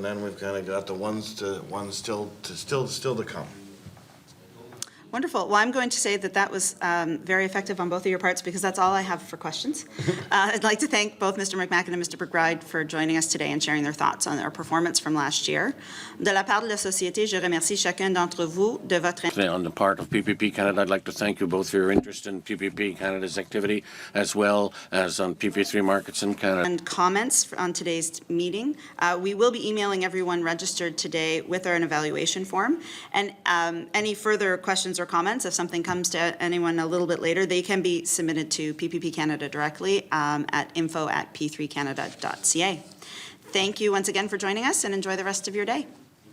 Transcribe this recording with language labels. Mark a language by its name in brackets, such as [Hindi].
[English] And then we've kind of got the ones still to come. Wonderful. Well, I'm going to say that that was very effective on both of your parts because that's all I have for questions. I'd like to thank both Mr. McMacken and Mr. McBride for joining us today and sharing their thoughts on our performance from last year. [French] De la part de la société, je remercie chacun d'entre vous de votre [English] On the part of PPP Canada, I'd like to thank you both for your interest in PPP Canada's activity, as well as on PP3 markets in Canada. and comments on today's meeting. We will be emailing everyone registered today with an evaluation form. And any further questions or comments, if something comes to anyone a little bit later, they can be submitted to PPP Canada directly at info@p3canada.ca. Thank you once again for joining us and enjoy the rest of your day.